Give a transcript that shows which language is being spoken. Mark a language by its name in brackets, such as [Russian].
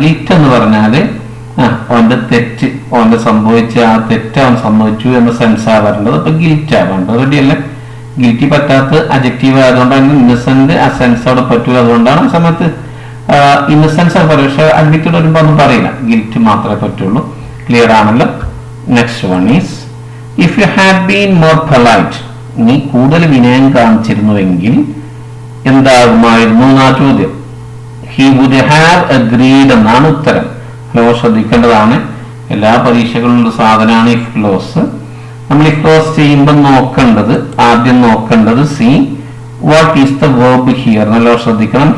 [Malayalam] Guilt എന്ന് പറഞ്ഞാല് അവന്റെ തെറ്റ്, അവന്റെ സംഭവിച്ച ആ തെറ്റ് അവൻ സംഭവിച്ചു എന്ന സെൻസ് ആവാറുണ്ട്. അപ്പൊ ഗിൽറ്റ് ആവേണ്ടത്. റെഡിയല്ലേ? ഗിൽറ്റി പറ്റാത്ത അഡ്ജക്റ്റീവ് ആയതുകൊണ്ടാണ് ഇന്നസെന്റ് ആ സെൻസ് അവിടെ പറ്റൂല. അതുകൊണ്ടാണ് ആ സമയത്ത് ഇന്നസെൻസ് പറയും. പക്ഷെ അഡ്മിറ്റഡ് വരുമ്പോ ഒന്നും പറയില്ല, ഗിൽറ്റ് മാത്രമേ പറ്റുള്ളൂ. ക്ലിയർ ആണല്ലോ? [English] Next one is, if you had been more polite. [Malayalam] നീ കൂടുതൽ വിനയം കാണിച്ചിരുന്നുവെങ്കിൽ എന്താകുമായിരുന്നു എന്നാ ചോദ്യം. [English] he would have agreed [Malayalam] എന്നാണ് ഉത്തരം. ഹലോ, ശ്രദ്ധിക്കേണ്ടതാണ്. എല്ലാ പരീക്ഷകളിലുള്ള സാധനമാണ് ഇഫ് ക്ലോസ്. നമ്മൾ ഇഫ് ക്ലോസ് ചെയ്യുമ്പോൾ ആദ്യം നോക്കേണ്ടത് [English] See what is the verb here. [Malayalam] നല്ല ശ്രദ്ധിക്കണം.